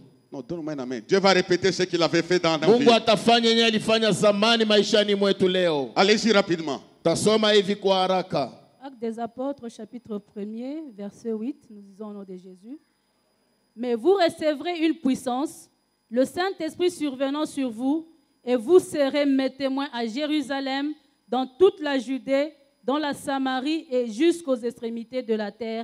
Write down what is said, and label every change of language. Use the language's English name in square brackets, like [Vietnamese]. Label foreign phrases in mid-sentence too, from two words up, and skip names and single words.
[French] Non, donne-moi une main. Dieu va répéter ce qu'il avait fait dans nos vies. [Swahili] Mungu atafanya yenye alifanya zamani maishani mwetu leo. [French] Allez-y rapidement. [Swahili] Tasoma hivi kwa haraka. [French] Actes des Apôtres, chapitre 1er, verset 8, nous disons au nom de Jésus. Mais vous recevrez une puissance, le Saint-Esprit survenant sur vous, et vous serez mes témoins à Jérusalem, dans toute la Judée, dans la Samarie et jusqu'aux extrémités de la terre.